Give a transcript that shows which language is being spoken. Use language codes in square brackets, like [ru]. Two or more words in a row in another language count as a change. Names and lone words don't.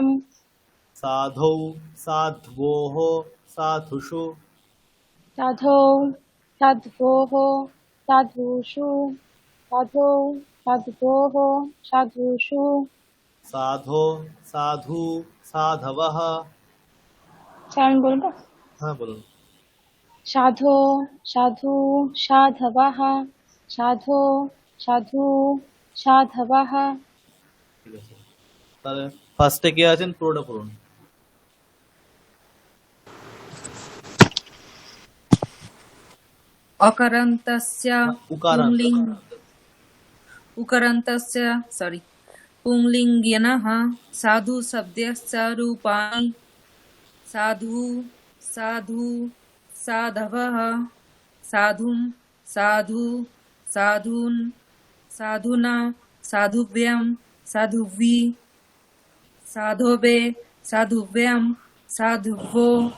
[sa] साधौ साध्वोः साधुषु साधौ साध्वोः साधुषु साधौ साध्वोः साधुषु साधो साधु साधवः [bn] আমি বলবো হ্যাঁ বলুন [sa] साधो साधु साधवः साधो साधु साधवः। [bn] ঠিক আছে তাহলে ফার্স্টে কে আছেন পুরোটা পড়ুন [sa] अकरन्तस्य उकारान्त उकरन्तस्य पुंलिङ्गिनः साधुशब्दस्य रूपाणि साधु साधु साधवः साधुं साधु साधून् साधुना साधुभ्यं साधुभि साधोवे साधुभ्यं साधुभो